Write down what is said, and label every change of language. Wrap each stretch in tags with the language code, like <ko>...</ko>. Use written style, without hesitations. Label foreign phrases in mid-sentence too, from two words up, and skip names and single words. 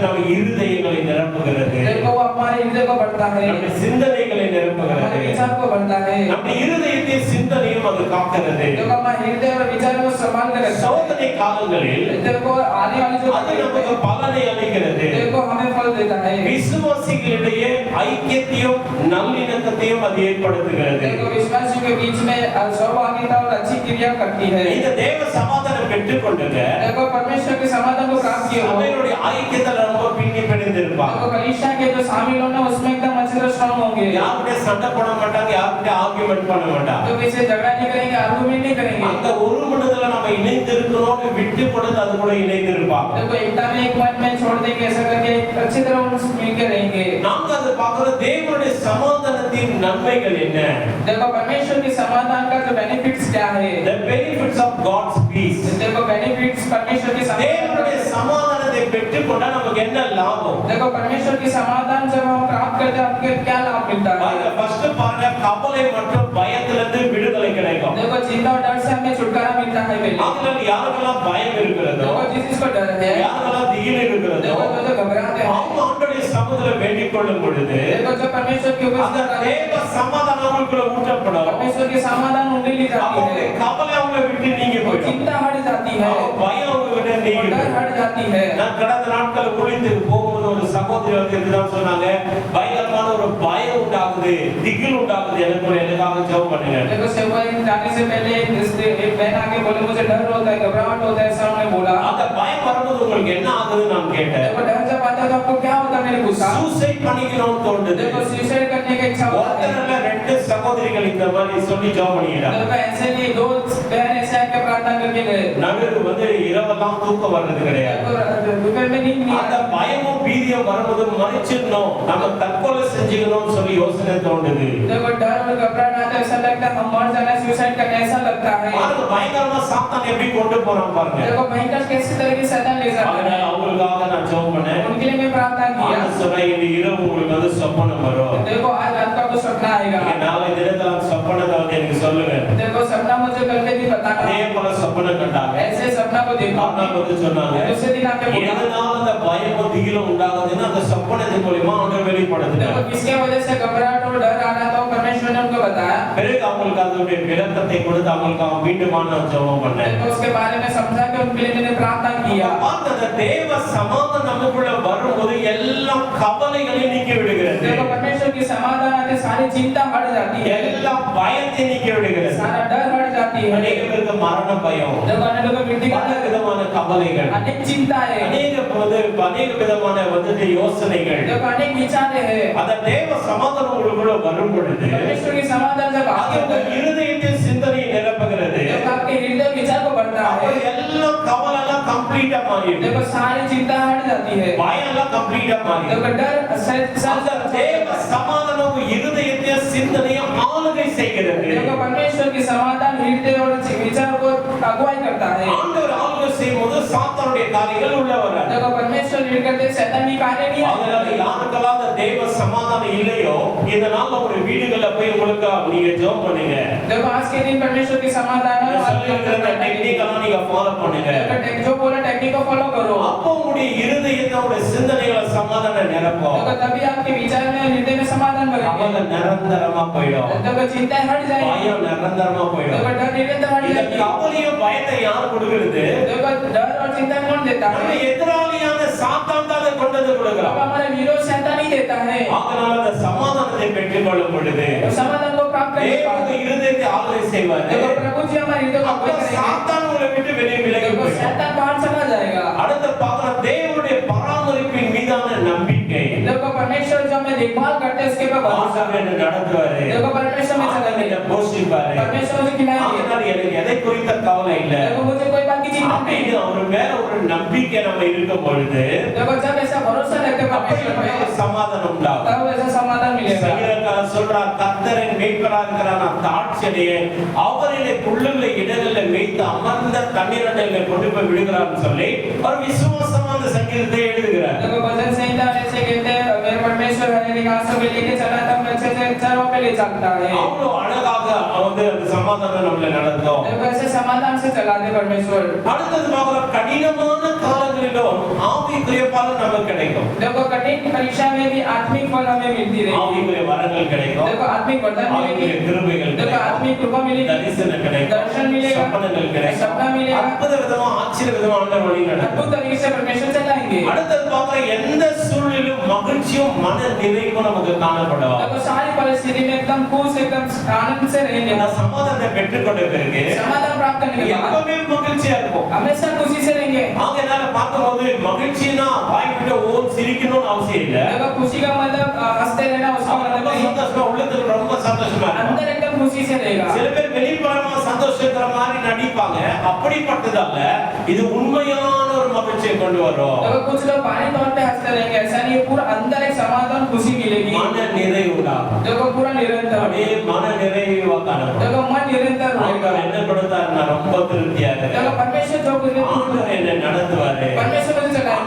<ta>நம்ம இருதயங்களை நிரப்புகிறது,</ta> <hi>देखो वो हमारे हृदय को बढ़ता है,</hi> <ta>நம்ம சிந்தனைகளை</ta> <hi>हमारे</hi> <ta>நிரப்புகிறது,</ta> <hi>विचार को बढ़ता है,</hi> <ta>நம்ம இருதயத்தின் சிந்தனையும் அது காக்கிறது.</ta> <hi>देखो हमारे हृदय और विचार को संभाल कर रखता है।</hi> <ta>சோதனை காலங்களில்</ta> <hi>देखो आने वाली जो</hi> <ta>அது நமக்கு பலனை அளிக்கிறது.</ta> <hi>देखो हमें फल देता है।</hi> <ta>விசுவாசிகளிடையே ஐக்கியத்தையும் நல்லிணக்கத்தையும் அது ஏற்படுத்துகிறது.</ta> <hi>देखो विश्वासियों के बीच में सहभागिता और अच्छी क्रिया करती है।</hi> <ta>இந்த தேவ சமாதானம் பெற்றுக்கொண்டது</ta> <hi>देखो परमेश्वर के समाधान को प्राप्त किया हो,</hi> <ta>அவருடைய ஐக்கியத்துல ரொம்ப பின்னி பிணைந்திருப்பாங்க.</ta> <hi>देखो कलीसिया के जो शामिल होना उसमें एकदम अच्छे से स्ट्रांग होंगे।</hi> <ta>யாருடைய சண்டை போட மாட்டாங்க, யாருடைய ஆர்கியூமெண்ட் பண்ண மாட்டாங்க.</ta> <hi>तो किसी झगड़ा नहीं करेंगे, आर्गुमेंट नहीं करेंगे।</hi> <ta>அந்த ஒரு மனதுல நம்ம இணைந்து இருக்கணும்னு விட்டு கொடுத்து அது கூட இணைந்து இருப்பாங்க.</ta> <hi>देखो एकता में एक मन में छोड़ देंगे, ऐसा करके अच्छी तरह उनसे मिलके रहेंगे।</hi> <ta>நாங்க அதை பார்க்கிறோம். தேவனுடைய சமாதானத்தின் நன்மைகள் என்ன?</ta> <hi>देखो परमेश्वर के समाधान का जो बेनिफिट्स क्या है?</hi> <en>The benefits of God's peace.</en> <hi>देखो बेनिफिट्स परमेश्वर के</hi> <ta>தேவனுடைய சமாதானத்தை பெற்றுக்கொண்டா நமக்கு என்ன லாபம்?</ta> <hi>देखो परमेश्वर की समाधान जब हम प्राप्त करते हैं आपको क्या लाभ मिलता है?</hi> <ta>ஃபர்ஸ்ட் பாருங்க, கவலை மற்றும் பயத்திலிருந்து விடுதலை கிடைக்கும்.</ta> <hi>देखो देखो चिंता और डर से हमें छुटकारा मिलता है पहले।</hi> <ta>ஆகையால் யாருக்கெல்லாம் பயம் இருக்கிறதோ,</ta> <hi>देखो जिस जिसको डर है,</hi> <ta>யாருக்கெல்லாம் திகில் இருக்கிறதோ,</ta> <hi>देखो जो घबराते हैं,</hi> <ta>அவங்க ஆண்டவருடைய சமூகத்துல வேண்டிக் கொள்ளும் பொழுது</ta> <hi>देखो जो परमेश्वर की</hi> <ta>அந்த</ta> <hi>उपस्थिति</hi> <ta>தேவ சமாதானம் அவங்களுக்குள்ள ஊற்றப்படும்.</ta> <hi>परमेश्वर की समाधान उनके लिए जाती</hi> <ta>அவங்களுடைய</ta> <hi>है,</hi> <ta>கவலை அவங்களை விட்டு நீங்கி போயிடும்.</ta> <hi>चिंता हट जाती है,</hi> <ta>அவங்க பயம் அவங்க விட்டு நீங்கி</ta> <hi>डर</hi> <ta>போயிடும்.</ta> <hi>हट जाती है।</hi> <ta>நான் கடந்த நாட்கள் ஊழியத்துக்கு போகும்போது ஒரு சகோதரி வந்து இதுதான் சொன்னாங்க, பயங்கரமான ஒரு பயம் உண்டாகுது, திகில் உண்டாகுது, எனக்காக ஜெபம் பண்ணுங்க.</ta> <hi>देखो सेवा जाने से पहले एक बहन आके बोले मुझे डर होता है, घबराहट होता है, ऐसा उन्होंने बोला।</hi> <ta>அந்த பயம் வரும்போது உங்களுக்கு என்ன ஆகுதுன்னு நான் கேட்டேன்.</ta> <hi>देखो डर जब आता है तो आपको क्या होता है? मैंने पूछा।</hi> <ta>சூசைட் பண்ணிக்கணும்னு தோணுது.</ta> <hi>देखो सुसाइड करने की इच्छा होती है।</hi> <ta>ஒருத்தர் இல்ல, ரெண்டு சகோதரிகள் இந்த மாதிரி சொல்லி ஜெபம் பண்ணிட்டாங்க.</ta> <hi>देखो ऐसे नहीं, दो बहन ऐसे आके प्रार्थना करके गए।</hi> <ta>நடுவு வந்து இரவெல்லாம் தூக்கம் வர்றது கிடையாது.</ta> <hi>दोपहर में नींद नहीं</hi> <ta>அந்த</ta> <hi>आती।</hi> <ta>பயமும் பீதியும் வரும்போது மறிச்சிடணும், நம்ம தற்கொலை செஞ்சுக்கணும்னு சொல்லி யோசனை தோணுது.</ta> <hi>देखो डर और घबराहट आता है, ऐसा लगता है हम मर जाना, सुसाइड करना, ऐसा लगता है।</hi> <ta>பாருங்க பயங்கரமா சாத்தான் எப்படி கொண்டு போறான் பாருங்க.</ta> <hi>देखो भयंकर कैसे तरह की शैतान ले जाता है।</hi> <ta>அதனால அவங்களுக்காக நான் ஜெபம் பண்ணேன்.</ta> <hi>उनके लिए मैं प्रार्थना किया।</hi> <ta>ஆண்டவர் சொன்னா இந்த இரவு உங்களுக்கு வந்து சொப்பனம் வரும்.</ta> <hi>देखो आज रात का कुछ सपना आएगा।</hi> <ta>நீங்க நாளை தினத்துல அந்த சொப்பனத்தை வந்து எனக்கு சொல்லுங்க.</ta> <hi>देखो सपना मुझे कल के दिन बताना।</hi> <ta>அதே போல சொப்பனம் கண்டாங்க.</ta> <hi>ऐसे सपना को देखो।</hi> <ta>ஆண்டவர் வந்து சொன்னாங்க,</ta> <hi>दूसरे दिन आके बोला,</hi> <ta>எதனால அந்த பயமும் திகிலும் உண்டாகுதுன்னா அந்த சொப்பனத்தின் மூலமா ஆண்டவர்</ta> <hi>देखो</hi> <ta>வெளிப்படுத்தினார்.</ta> <hi>किसके वजह से घबराहट और डर आ रहा था, परमेश्वर ने उनको बताया।</hi> <ta>பிறகு அவங்களுக்கு அதனுடைய விளக்கத்தை கொடுத்து அவங்களுக்கு மீண்டுமான ஜெபம் பண்ணேன்.</ta> <hi>देखो उसके बारे में समझा कि उनके लिए मैंने प्रार्थना किया।</hi> <ta>அந்த தேவ சமாதானம் நமக்குள்ள வரும்போது எல்லா கவலைகளையும் நீக்கி விடுகிறது.</ta> <hi>देखो परमेश्वर की समाधान आते सारी चिंता हट जाती है,</hi> <ta>எல்லா பயத்தையும் நீக்கி விடுகிறது.</ta> <hi>सारा डर हट जाती है।</hi> <ta>அநேக பேருக்கு மரண பயம்,</ta> <hi>देखो अनेक लोगों को मृत्यु</hi> <ta>பல</ta> <hi>का</hi> <ta>விதமான கவலைகள்,</ta> <hi>अनेक चिंताएं,</hi> <ta>அநேக விதமான யோசனைகள்.</ta> <hi>देखो अनेक विचारें हैं।</hi> <ta>அந்த தேவ சமாதானம் உங்களுக்குள்ள வரும் பொழுது</ta> <hi>परमेश्वर की समाधान जब आती</hi> <ta>அது</ta> <hi>है,</hi> <ta>உங்கள் இருதயத்தின் சிந்தனையை நிரப்புகிறது.</ta> <hi>देखो आपके हृदय विचार को बढ़ता</hi> <ta>அப்ப</ta> <hi>है।</hi> <ta>எல்லா கவலை எல்லாம் கம்ப்ளீட்டா மாறிடுது.</ta> <hi>देखो सारी चिंता हट जाती है,</hi> <ta>பயம் எல்லாம் கம்ப்ளீட்டா மாறிடுது.</ta> <hi>देखो डर</hi> <ta>அந்த தேவ சமாதானம் உங்கள் இருதயத்தின் சிந்தனையை ஆளுகை செய்கிறது.</ta> <hi>देखो परमेश्वर की समाधान हृदय और विचार को अगुवाई करता है।</hi> <ta>ஆண்டவர் ஆளுகை செய்யும்போது சாத்தானுடைய காரியங்கள் உள்ள வராது.</ta> <hi>देखो परमेश्वर लीड करते शैतान की कार्य नहीं</hi> <ta>அதனால</ta> <hi>आते।</hi> <ta>யாருக்கெல்லாம் அந்த தேவ சமாதானம் இல்லையோ இந்த நாள்ல ஒரு வீடுகள்ல போய் உங்களுக்கு நீங்க ஜெபம் பண்ணுங்க.</ta> <hi>देखो आज के दिन परमेश्वर की समाधान है,</hi> <ta>சொல்லிருக்கிற டெக்னிக் எல்லாம் நீங்க ஃபாலோ பண்ணுங்க.</ta> <hi>जो बोला टेक्निक को फॉलो करो।</hi> <ta>அப்போ உங்களுடைய இருதயத்தோட சிந்தனைகளை சமாதானம் நிரப்பும்.</ta> <hi>देखो तभी आपके विचार में हृदय में समाधान</hi> <ta>அவங்க</ta> <hi>बनेगा।</hi> <ta>நிரந்தரமா போயிடும்.</ta> <hi>देखो चिंता हट जाएगी,</hi> <ta>பயம் நிரந்தரமா போயிடும்.</ta> <hi>देखो डर निरंतर हट</hi> <ta>இந்த</ta> <hi>जाएगी।</hi> <ta>கவலையும் பயத்தை யார் கொடுக்கிறது?</ta> <hi>देखो डर और चिंता कौन देता</hi> <ta>நம்ம</ta> <hi>है?</hi> <ta>எதிராளியான சாத்தான் தான் அதை கொண்டு வந்து</ta> <hi>अब</hi> <ta>கொடுக்கிறான்.</ta> <hi>हमारा विरोध शैतान ही देता है।</hi> <ta>அதனால அந்த சமாதானத்தை பெற்றுக்கொள்ளும் பொழுது</ta> <hi>समाधान को प्राप्त करने के</hi> <ta>தேவன்</ta> <hi>बाद</hi> <ta>இருதயத்தை ஆளுகை செய்வார்.</ta> <hi>देखो प्रभु जी हमारे हृदय को</hi> <ta>அப்ப</ta> <hi>अगुवाई करेंगे।</hi> <ta>சாத்தான் உங்களை விட்டு வெளியே விலகி</ta> <hi>देखो</hi> <ta>போயிடும்.</ta> <hi>शैतान बाहर चला जाएगा।</hi> <ta>அடுத்து பார்க்கலாம் தேவனுடைய பராமரிப்பின் மீதான நம்பிக்கை.</ta> <hi>देखो परमेश्वर जो हमें देखभाल करते हैं उसके ऊपर भरोसा।</hi> <ta>ஆண்டவர் என்னை நடத்துவாரு.</ta> <hi>देखो परमेश्वर में</hi> <ta>ஆண்டவர்</ta> <hi>चलेंगे,</hi> <ta>என்னை போஷிப்பாரு.</ta> <hi>परमेश्वर मुझे खिलाएंगे।</hi> <ta>அதனால எனக்கு எதை குறித்த கவலை இல்ல.</ta> <hi>देखो मुझे कोई बात की चिंता नहीं।</hi> <ta>அப்படின்னு அவர் மேல ஒரு நம்பிக்கை நம்ம இருக்கும் பொழுது</ta> <hi>देखो जब ऐसा भरोसा रखते हैं परमेश्वर पे,</hi> <ta>சமாதானம் உண்டாகும்.</ta> <hi>तब ऐसा समाधान मिलेगा।</hi> <ta>சங்கீதக்காரன் சொல்றார், கர்த்தரின் மேய்ப்பராக இருக்கிற நான் தாட்சியடையே, அவரிலே புல்லுகளை இடங்களிலே மேய்த்து அமர்ந்த தண்ணீரண்டையிலே கொண்டு போய் விடுகிறார்னு சொல்லி அவர் விசுவாசமா அந்த சங்கீதத்தை எழுதுகிறார்.</ta> <hi>देखो भजन संहिता में से कहते हैं मेरे परमेश्वर हरी घासों पे लेके चला था, अच्छे से चरों पे ले चलता है।</hi> <ta>அவ்வளவு அழகாக வந்து அந்த சமாதானம் நம்மளை நடத்தும்.</ta> <hi>देखो ऐसे समाधान से चलाते परमेश्वर।</hi> <ta>அடுத்தது பார்க்கலாம், கடினமான காலங்களிலும் ஆவிக்குரிய பலன் நமக்கு கிடைக்கும்.</ta> <hi>देखो कठिन परीक्षा में भी आत्मिक फल हमें मिलती रहेगी।</hi> <ta>ஆவிக்குரிய வரங்கள் கிடைக்கும்.</ta> <hi>देखो आत्मिक वरदान</hi> <ta>ஆவிக்குரிய</ta> <hi>मिलेगी,</hi> <ta>கிருபைகள்</ta> <hi>देखो</hi> <ta>கிடைக்கும்.</ta> <hi>आत्मिक कृपा मिलेगी,</hi> <ta>தரிசனம் கிடைக்கும்.</ta> <hi>दर्शन मिलेगा,</hi> <ta>சப்பனங்கள் கிடைக்கும்.</ta> <hi>सपना मिलेगा,</hi> <ta>அற்புத விதமா ஆச்சரிய விதமா ஆண்டவர் வழி நடத்தும்.</ta> <hi>अद्भुत तरीके से परमेश्वर चलाएंगे।</hi> <ta>அடுத்தது பார்க்கலாம், எந்த சூழ்நிலையிலும் மகிழ்ச்சியும் மன நிறைவும் நமக்கு காணப்படும்.</ta> <hi>देखो सारी परिस्थिति में एकदम खुश, एकदम आनंद से रहेंगे।</hi> <ta>இந்த சமாதானத்தை பெற்றுக்கொண்ட பிறகு</ta> <hi>समाधान प्राप्त करने के बाद</hi> <ta>எப்பவுமே மகிழ்ச்சியா இருக்கும்.</ta> <hi>हमेशा खुशी से रहेंगे।</hi> <ta>ஆகையால பார்க்கும்போது மகிழ்ச்சினா வாய் விட்டு ஓன் சிரிக்கணும்னு அவசியம் இல்ல.</ta> <hi>देखो खुशी का मतलब हंसते रहना, उसका</hi> <ta>அவங்க</ta> <hi>मतलब</hi> <ta>ரொம்ப</ta> <hi>नहीं,</hi> <ta>சந்தோஷமா உள்ளத்துல ரொம்ப சந்தோஷமா இருக்கும்.</ta> <hi>अंदर एकदम खुशी से रहेगा।</hi> <ta>சில பேர் வெளிப்படையா சந்தோஷத்துல மாதிரி நடிப்பாங்க. இருக்காங்க, அப்படிப்பட்டதல்ல, இது உண்மையான ஒரு மகிழ்ச்சியை கொண்டு வரும்.</ta> <hi>देखो कुछ लोग बाहरी तौर पे हंसते रहेंगे, ऐसा नहीं है, पूरा अंदर एक समाधान खुशी मिलेगी,</hi> <ta>மன நிறைவு உண்டாகும்.</ta> <hi>देखो पूरा निरंतर,</hi> <ta>அப்படியே மன நிறைவா காணப்படும்.</ta> <hi>देखो मन निरंतर रहेगा,</hi> <ta>ஆண்டவர் என்ன கொடுத்தாருன்னா ரொம்ப திருப்தியா</ta> <hi>देखो</hi> <ta>இருக்கு.</ta> <hi>परमेश्वर जो कुछ</hi> <ta>ஆண்டவர் என்ன நடத்துவாரு,</ta> <hi>परमेश्वर मुझे चलाएंगे,</hi>